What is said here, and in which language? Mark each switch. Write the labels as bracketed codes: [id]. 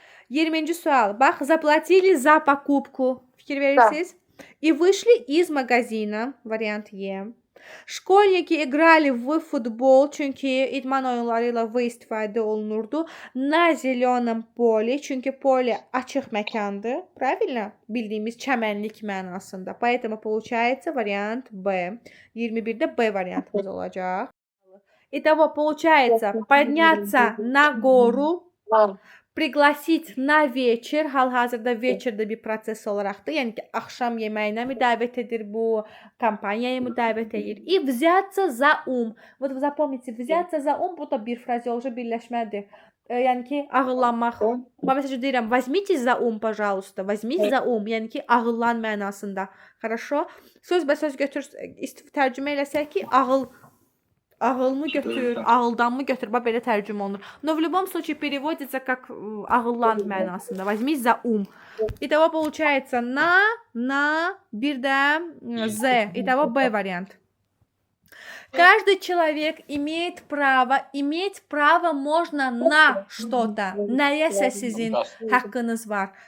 [az] 20-ci sual. [ru] Bax, заплатили за покупку. [az] Fikir verirsiniz? [ru] И вышли из магазина. Вариант E. Школьники играли в футбол, [az] çünki idman oyunları ilə v istifadə olunurdu. [ru] На зеленом поле, çünki поле [az] açıq məkandır. [ru] Правильно? [az] Bildiyimiz çəmənlik mənasında. [ru] Поэтому получается вариант B. [az] 21-də B variantımız olacaq. [ru] Итого получается подняться на гору, пригласить на вечер. [az] Hal-hazırda вечерdə bir proses olaraqdır. Yəni ki, axşam yeməyinə mi dəvət edir bu, kampaniyaya mı dəvət edir? [ru] И взяться за ум. Вот вы запомните, взяться за ум, [az] bu da bir frazeoloji birləşmədir. Yəni ki, ağıllanmaq. Mən məsələn deyirəm, [ru] возьмите за ум, пожалуйста. Возьмите за ум, [az] yəni ki, ağıllan mənasında. [ru] Хорошо? [az] Söz götür, tərcümə eləsək ki, ağılmı götür, ağıldanmı götür, bax belə tərcümə olunur. [ru] Но в любом случае переводится как [az] ağıllan mənasında. [ru] Возьми за ум. Итого получается на, [az] bir də [ru] Z. Итого B вариант. Каждый человек имеет право можно на что-то. [az] Nəyəsə sizin haqqınız var.